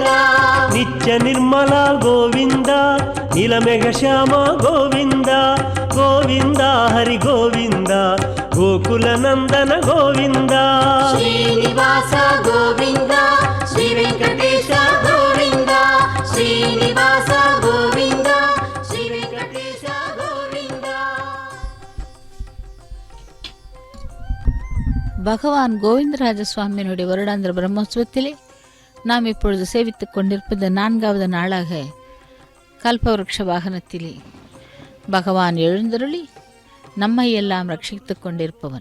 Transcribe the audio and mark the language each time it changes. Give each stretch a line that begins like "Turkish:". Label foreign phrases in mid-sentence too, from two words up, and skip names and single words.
Sanskrit: నిత్య నిర్మల గోవింద నీలమేఘ శ్యామ గోవింద గోవింద హరి గోవింద గోకుల నందన గోవింద శ్రీనివాస గోవింద శ్రీ వెంకటేశ గోవింద శ్రీనివాస గోవింద శ్రీ వెంకటేశ గోవింద.
Tamil: பகவான் கோவிந்தராஜ சுவாமியினுடைய வருடாந்திர பிரம்மோற்சவத்திலே நாம் இப்பொழுது சேவித்துக் கொண்டிருப்பது 4வது நாளாக கல்பவருஷ வாகனத்திலே பகவான் எழுந்தருளி நம்மை எல்லாம் ரட்சித்துக் கொண்டிருப்பவன்.